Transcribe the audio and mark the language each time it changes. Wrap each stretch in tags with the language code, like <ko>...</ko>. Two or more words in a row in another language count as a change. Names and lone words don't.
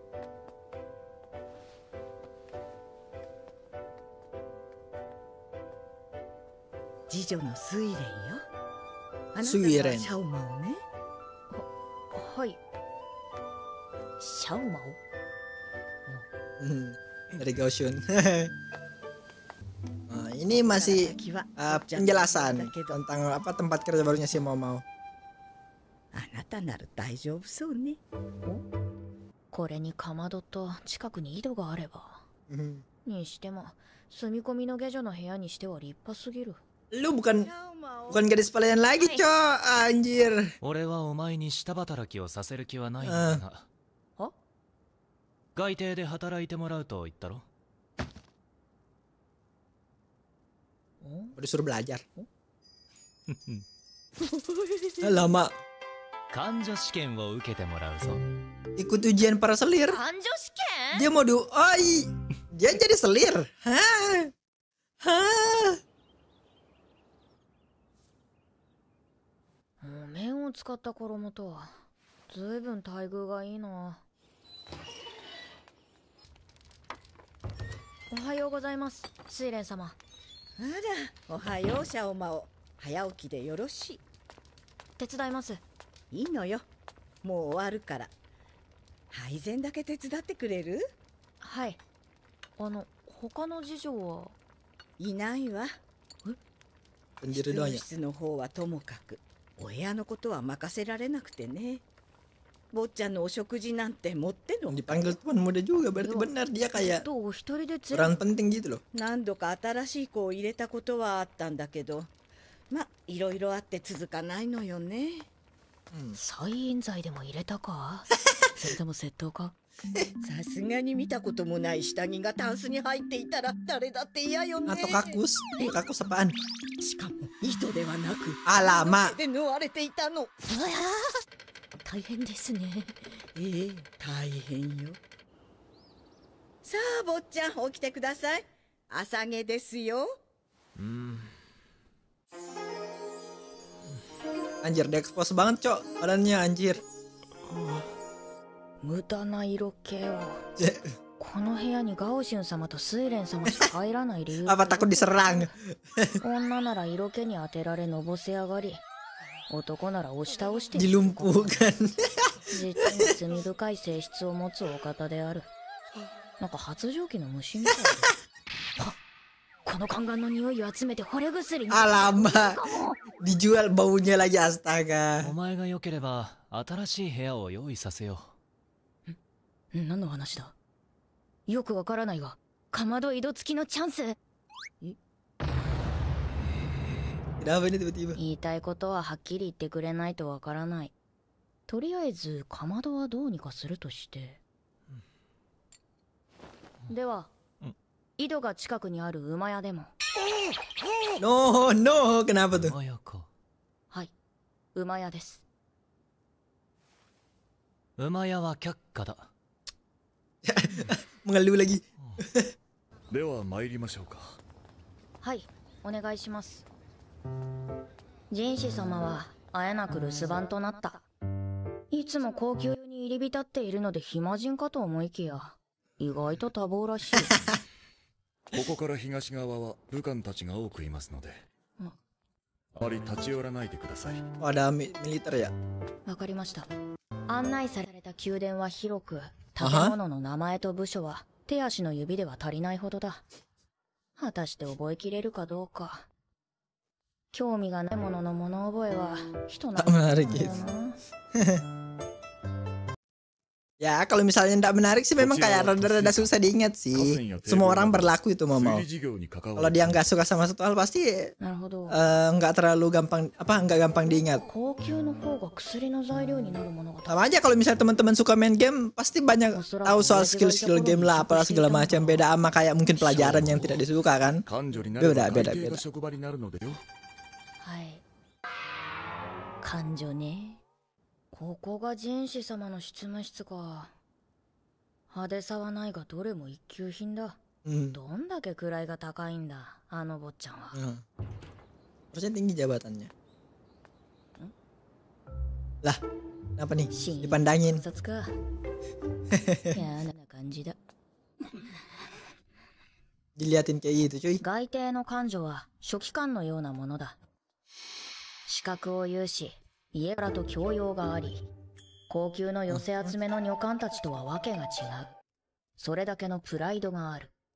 <ja>次女のスイレンよ。あなたがシスイレンャオマオね。はい。シャオマオ？</ja> <id>Dari Gaoshun. Nah, ini masih penjelasan tentang apa tempat kerja barunya si Mau.</id> <ja>あなたなら大丈夫そうね。これにかまどと近くに井戸があれば。にしても住み込みの下女の部屋にしては立派すぎる。</ja> <id>Lu bukan gadis pelayan lagi, Cok. Anjir.</id> <ja>俺はお前に下働きをさせる気はないんだが。は？外邸で働いてもらうと言ったろ。</ja> <id>Disuruh belajar. Lama.</id> <ja>患者試験を受けてもらうぞ。</ja> <id>Ikut ujian para selir.</id> <ja>感情試験？</ja> <id>Dia mau dia jadi selir. Hah? Hah?</id> <ja>お面を使った衣とはずいぶん待遇がいいな。おはようございます、睡蓮様。あら、おはようシャオマオ。早起きでよろしい。手伝います。いいのよ、もう終わるから。配膳だけ手伝ってくれる？はい。他の次女はいないわ。執</ja> <id>Sendiri</id> <ja>務</ja> <id>doang ya.</id> <ja>室の方はともかく、お部屋のことは任せられなくてね。坊ちゃんのお食事なんてもっての。</ja> <id>Dipanggil tuan muda juga, berarti benar dia kayak</id> <ja>とお一人で</ja> <id>peran penting gitu loh.</id> <ja>何度か新しい子を入れたことはあったんだけど、ま、いろいろあって続かないのよね。再冤罪でも入れたか？それとも窃盗か？さすがに見たこともない下着がタンスに入っていたら誰だって嫌よね。</ja> <id>Atau kakus. Kakus apaan?</id> <ja>しかも糸ではなく</ja> <id>Alamak.</id> <ja>で縫われていたの。大変ですね。ええ、大変よ。さあ坊ちゃん、起きてください。朝げですよ。</ja> <id>Anjir, dia expose banget, Cok. Badannya anjir.</id> <ja>無駄な色気を。この部屋にガオシュン様と睡蓮様しか入らない理由。</ja> <id>Apa takut diserang?</id> <ja>女なら色気に当てられのぼせ上がり、男なら押し倒して</ja> <id>Dilumpuhkan.</id> <ja>実に罪深い性質を持つお方である。なんか発情期の虫みたいだ。あ、この宦官の匂いを集めて惚れ薬に。</ja> <id>Alamak. Dijual baunya lagi, astaga.</id> <ja>お前が良ければ新しい部屋を用意させよう。何の話だ？よくわからないが、かまど井戸付きのチャンス。</ja> <id>Kenapa ini tiba-tiba?</id> <ja>言いたいことははっきり言ってくれないとわからない。とりあえずかまどはどうにかするとして。では、井戸が近くにある馬屋でも。</ja> <en>No, no,</en> <id>kenapa tuh?</id> <ja>馬屋か。はい、馬屋です。馬屋は却下だ。</ja> <id>Mengeluh lagi.</id> <ja>では参りましょうか。はい、お願いします。人士様はあえなく留守番となった。いつも高級に入り浸っているので暇人かと思いきや、意外と多忙らしい。ここから東側は武官たちが多くいますので、あまり立ち寄らないでください。</ja> <id>Ada militer ya?</id> <ja>わかりました。案内された宮殿は広く、建物の名前と部署は手足の指では足りないほどだ。果たして覚えきれるかどうか。興味がないものの物覚えは人なんだよな。</ja> <id>Ya, kalau misalnya tidak menarik sih memang kayak rada-rada susah diingat sih. Semua orang berlaku itu mau. Kalau dia nggak suka sama satu hal pasti nggak terlalu gampang nggak gampang diingat. Sama aja kalau misalnya teman-teman suka main game pasti banyak tahu soal skill-skill game lah, apalah segala macam. Beda sama kayak mungkin pelajaran yang tidak disuka kan. Beda.</id> <ja>感情ね。ここが人士様の執務室か。派手さはないがどれも一級品だ。どんだけ位が高いんだ、あの坊ちゃんは。</ja> <id>Harusnya tinggi jabatannya. Lah, kenapa nih? Dipandangin.</id> <ja>やな感じだ。</ja> <id>Diliatin kayak gitu, cuy.</id> <ja>外邸の官女は書記官のようなものだ。資格を有し、家柄と教養があり、高級の寄せ集めの女官たちとはわけが違う。それだけのプライドがある。</ja>